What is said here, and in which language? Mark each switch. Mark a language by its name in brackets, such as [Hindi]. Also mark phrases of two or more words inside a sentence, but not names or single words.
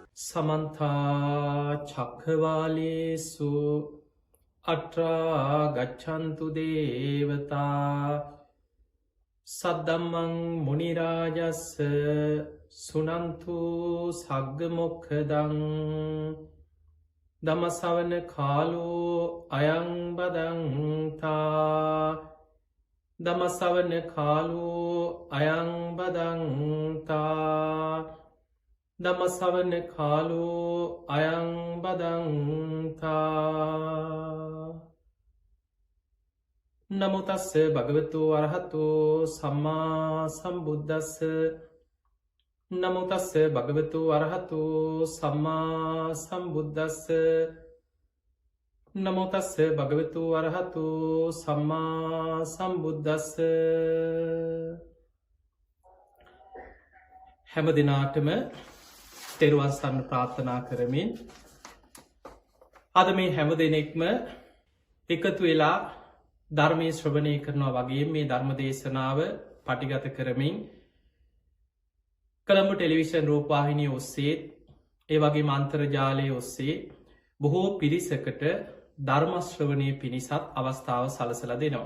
[Pali] සමන්තා චක්ඛවාලේසු අට්‍රා ගච්ඡන්තු දේවතා සද්දම්මං මුනි රාජස්ස සුනන්තු සග්ග මොක්ඛදං ධම්ම ශ්‍රවණ කාලෝ අයං බදන්තා ධම්ම ශ්‍රවණ කාලෝ අයං බදන්තා ධම්ම ශ්‍රවණ කාලෝ අයං බදන්තා නමෝ තස්ස භගවතු අරහතෝ සම්මා සම්බුද්දස්ස නමෝ තස්ස භගවතු අරහතෝ සම්මා සම්බුද්දස්ස නමෝ තස්ස භගවතු අරහතෝ සම්මා සම්බුද්දස්ස [Sinhala] හැම දිනාටම තෙරුවන් සරණ ප්‍රාර්ථනා කරමින් අද මේ හැම දෙනෙක්ම එකතු වෙලා ධර්මය ශ්‍රවණය කරනවා වගේ මේ ධර්ම දේශනාව පටිගත කරමින් කොළඹ ටෙලිවිෂන් රූපවාහිනිය ඔස්සේ ඒ වගේ අන්තර්ජාලය ඔස්සේ බොහෝ පිරිසකට ධර්ම ශ්‍රවණය පිණිසත් අවස්ථාව සලසලා දෙනවා.